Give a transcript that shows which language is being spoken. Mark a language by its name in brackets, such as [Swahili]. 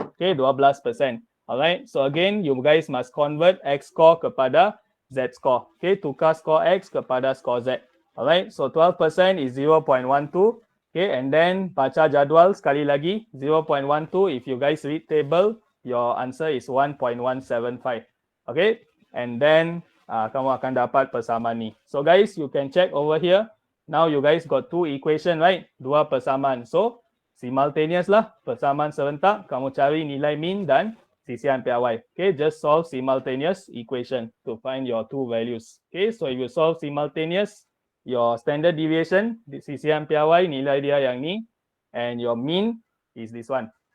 [English] Okay, 12%. Alright, so again, you guys must convert X score [Malay] kepada [English] Z score. [Malay] Okay, tukar score X kepada score Z. [English] Alright, so 12% is 0.12. [Malay] Okay, and then baca jadual sekali lagi 0.12. [English] If you guys read table, your answer is 1.175. [Malay] Okay, and then kamu akan dapat persamaan ni. [English] So guys, you can check over here. Now you guys got two equation, right? [Malay] Dua persamaan. [English] So [Malay] simultaneous lah, persamaan serentak, kamu cari nilai mean dan sisian piawai. [English] Okay, just solve simultaneous equation to find your two values. Okay, so if you solve simultaneous, your standard deviation, [Malay] sisian piawai, nilai dia yang ni, [English] and your mean is this one.